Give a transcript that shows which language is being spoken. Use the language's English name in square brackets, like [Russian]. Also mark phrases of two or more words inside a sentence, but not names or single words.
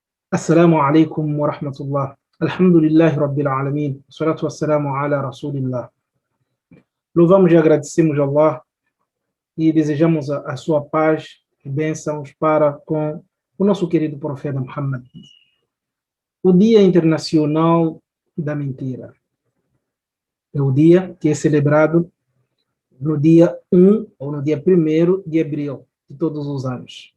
[Arabic] السلام عليكم ورحمة الله. الحمد لله رب العالمين. الصلاة والسلام على رسول الله. [Portuguese] Louvamos e agradecemos a Allah e desejamos a sua paz e bênçãos para com o nosso querido profeta Muhammad. O Dia Internacional da Mentira é o dia que é celebrado no dia 1 ou no dia 1º de abril de todos os anos.